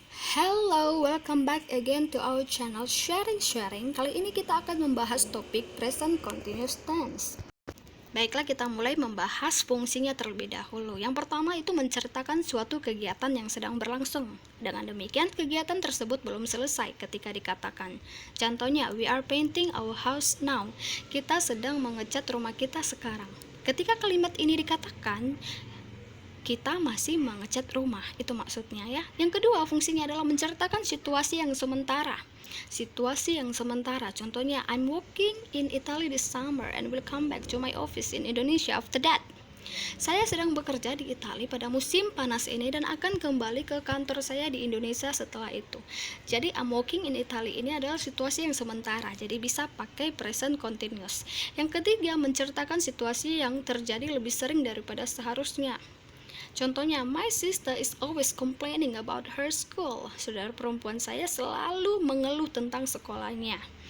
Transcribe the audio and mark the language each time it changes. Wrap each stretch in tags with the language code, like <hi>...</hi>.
<en>Hello, welcome back again to our channel Sharing.</en> <id>Kali ini kita akan membahas topik present continuous tense. Baiklah, kita mulai membahas fungsinya terlebih dahulu. Yang pertama itu menceritakan suatu kegiatan yang sedang berlangsung. Dengan demikian, kegiatan tersebut belum selesai ketika dikatakan. Contohnya,</id> <en>we are painting our house now.</en> <id>Kita sedang mengecat rumah kita sekarang. Ketika kalimat ini dikatakan, kita masih mengecat rumah, itu maksudnya ya. Yang kedua, fungsinya adalah menceritakan situasi yang sementara. Situasi yang sementara, contohnya</id> <en>I'm working in Italy this summer and will come back to my office in Indonesia after that.</en> <id>Saya sedang bekerja di Italia pada musim panas ini dan akan kembali ke kantor saya di Indonesia setelah itu. Jadi</id> <en>I'm working in Italy</en> <id>ini adalah situasi yang sementara, jadi bisa pakai present continuous. Yang ketiga, menceritakan situasi yang terjadi lebih sering daripada seharusnya. Contohnya,</id> <en>my sister is always complaining about her school.</en> <id>Saudara perempuan saya selalu mengeluh tentang sekolahnya.</id>